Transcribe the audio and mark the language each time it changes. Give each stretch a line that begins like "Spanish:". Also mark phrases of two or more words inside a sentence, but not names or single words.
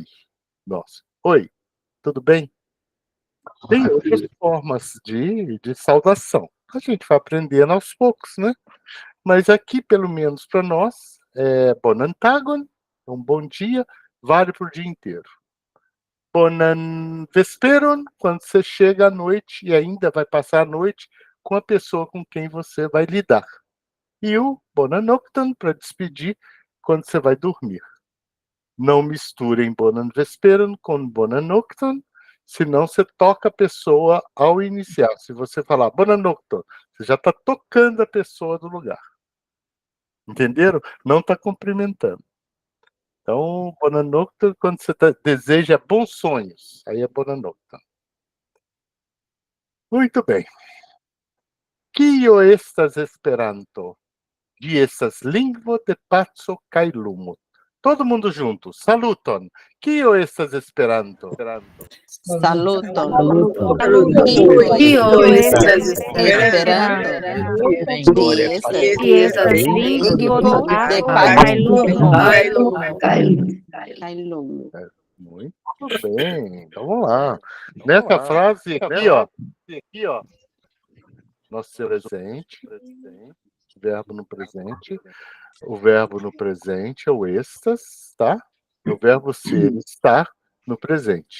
Portuguese: Nossa. Oi, tudo bem? Tem outras formas de saudação. A gente vai aprendendo aos poucos, né? Mas aqui, pelo menos para nós, é bonantagon, um bom dia, vale para o dia inteiro.
Esperanto: Bonan vesperon,
Portuguese: quando você chega à noite e ainda vai passar a noite com a pessoa com quem você vai lidar. E o
Esperanto: bonan nocturn,
Portuguese: para despedir, quando você vai dormir. Não misturem
Esperanto: bonan vesperon
Portuguese: com
Esperanto: bonan nocturn,
Portuguese: senão você toca a pessoa ao iniciar. Se você falar
Esperanto: bonan nocturn,
Portuguese: Você já está tocando a pessoa do lugar. Entenderam? Não está cumprimentando. Então, boa noite, quando você deseja bons sonhos, aí é boa noite. Muito bem.
Esperanto: Kio estas esperanto? Ĝi estas lingvo de paco kaj lumo.
Portuguese: Todo mundo junto.
Esperanto: Saluton. Kio estas Esperanto? Saluton. Kio estas Esperanto? Ĝi estas lingvo de kaj lumo.
Portuguese: Muito bem. Vamos lá. Nessa frase aqui, ó. Nosso presente. Verbo no presente. O verbo no presente é o estas, tá? E o verbo ser, estar, no presente.